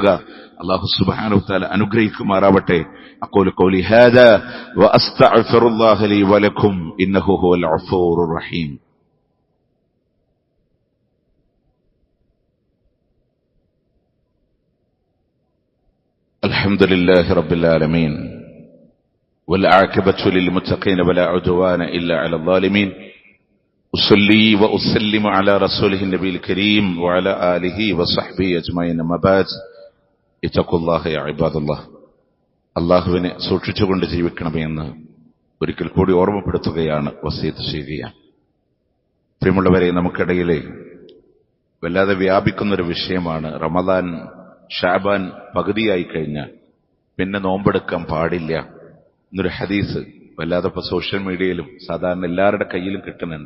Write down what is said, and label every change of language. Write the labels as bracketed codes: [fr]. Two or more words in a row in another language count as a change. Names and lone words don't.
[ar] الله سبحانه وتعالى അനുഗ്രഹിക്കുമാറാവട്ടെ. أقول قولي هذا وأستغفر الله لي ولكم إنه هو الغفور الرحيم. الحمد لله رب العالمين والعاقبة للمتقين ولا عدوان إلا على الظالمين. أصلي وأسلم على رسوله النبي الكريم وعلى آله وصحبه أجمعين. أما بعد اتقوا الله يا عباد الله. [ml] അല്ലാഹുവിനെ സൂക്ഷിച്ചുകൊണ്ട് ജീവിക്കണമെന്ന് ഒരിക്കൽ കൂടി ഓർമ്മപ്പെടുത്തുകയാണ്, വസിയത്ത് ചെയ്യുകയാണ്. പ്രിയമുള്ളവരെ, നമുക്കിടയിലെ വല്ലാതെ വ്യാപിക്കുന്നൊരു വിഷയമാണ് റമദാൻ. ഷാബാൻ പകുതിയായി കഴിഞ്ഞാൽ പിന്നെ നോമ്പെടുക്കാൻ പാടില്ല എന്നൊരു ഹദീസ് വല്ലാതെ ഇപ്പൊ [en] social media [ml] സാധാരണ എല്ലാവരുടെ കയ്യിലും കിട്ടുന്നുണ്ട്.